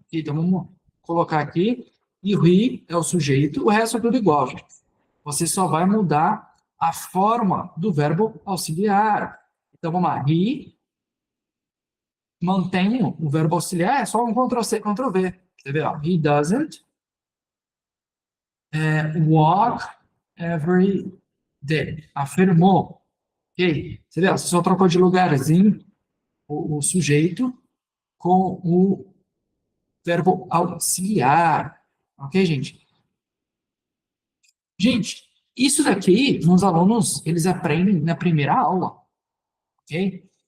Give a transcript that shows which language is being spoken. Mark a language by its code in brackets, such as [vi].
[pt] Então, vamos colocar aqui. E o he é o sujeito, o resto é tudo igual, gente. Você só vai mudar a forma do verbo auxiliar. Então, vamos lá. He, mantenho o verbo auxiliar, é só um Ctrl+C, Ctrl+V. Você vê, ó. [en] He doesn't walk every day. [pt] Afirmou. Ok? Você vê, ó, você só trocou de lugarzinho o sujeito com o verbo auxiliar. Ok, gente? Gente, isso daqui, os alunos, eles aprendem na primeira aula, ok?